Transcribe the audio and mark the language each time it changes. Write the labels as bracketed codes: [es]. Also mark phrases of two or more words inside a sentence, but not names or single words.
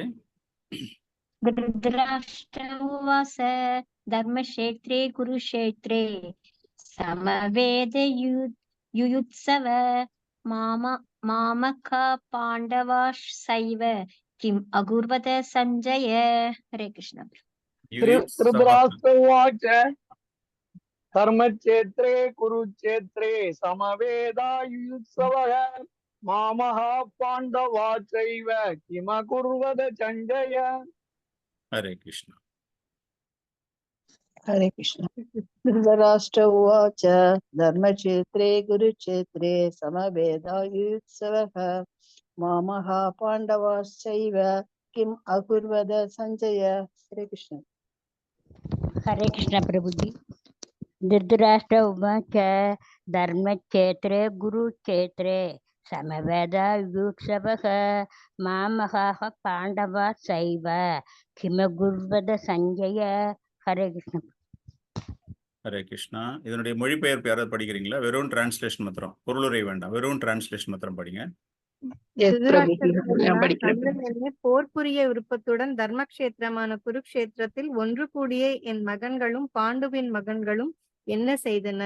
[sa] धृतराष्ट्र उवाच धर्मक्षेत्रे कुरुक्षेत्रे समवेतयुयुत्सव मामका पाण्डवाश्चैव किम् अकुर्वत सञ्जय. हरे कृष्ण. धृतराष्ट्र उवाच धर्मक्षेत्रे कुरुक्षेत्रे समवेदायुयुत्सवः मामः पाण्डवा चैव किमकुर्वत सञ्जय. हरे कृष्ण. हरे कृष्ण. धृतराष्ट्र उवाच धर्मक्षेत्रे कुरुक्षेत्रे समवेदायुयुत्सवः मामः पाण्डवाश्चैव किम् अकुर्वत सञ्जय. हरे कृष्ण. हरे कृष्ण प्रभु जी। धृतराष्ट्र उवाच धर्मक्षेत्रे गुरुक्षेत्रे समवेदायुयुत्सवः मामकाः पाण्डवाश्चैव किमकुर्वत சஞ்சய. हरे कृष्ण. हरे कृष्ण. [ta] இதனுடைய மொழிபெயர்ப்பு யாராவது படிக்கிறீங்களா? வெறும் டிரான்ஸ்லேஷன் மாத்திரம், பொருளுரை வேண்டாம், வெறும் டிரான்ஸ்லேஷன் மாத்திரம் படிங்க. போர் புரிய விருப்பத்துடன் தர்மக்ஷேத்திரமான குருக்ஷேத்திரத்தில் ஒன்று கூடிய என் மகன்களும் பாண்டுவின் மகன்களும் என்ன செய்தனர்.